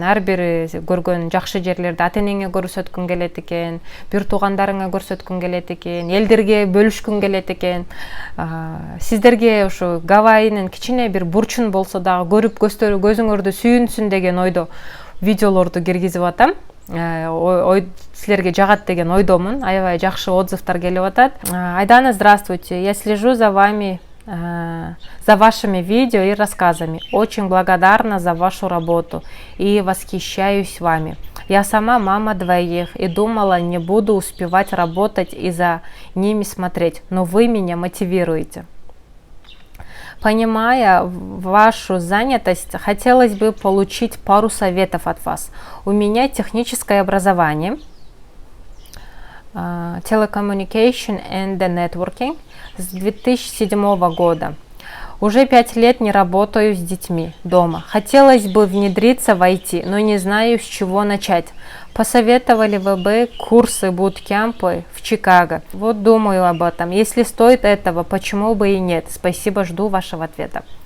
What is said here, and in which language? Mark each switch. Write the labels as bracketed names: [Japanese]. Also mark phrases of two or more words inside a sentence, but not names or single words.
[Kyrgyz] Ар бири көргөн жакшы жерлерди ата-энеңе көрсөткүң келет экен, бир туугандарыңа көрсөткүң келет экен, элдерге бөлүшкүң келет экен. Сиздерге ушу Гавайинин кичине бир бурчун болсо дагы көрүп көзүңөрдү сүйүнсүн деген ойдо видеолорду киргизип атам. Ой силерге жагат деген ойдомун. Аябай жакшы отзывдар келип атат. [Russian] Айдана, здравствуйте. Я слежу за вами, за вашими видео и рассказами. Очень благодарна за вашу работу и восхищаюсь вами. Я сама мама двоих и думала, не буду успевать работать и за ними смотреть, но вы меня мотивируете. Понимая вашу занятость, хотелось бы получить пару советов от вас. У меня техническое образование, [English] telecommunication and networking [Russian] с 2007 года. Уже 5 лет не работаю с детьми дома. Хотелось бы внедриться в IT, но не знаю, с чего начать. Посоветовали вы бы курсы, буткемпы в Чикаго? Вот думаю об этом. Если стоит этого, почему бы и нет? Спасибо, жду вашего ответа.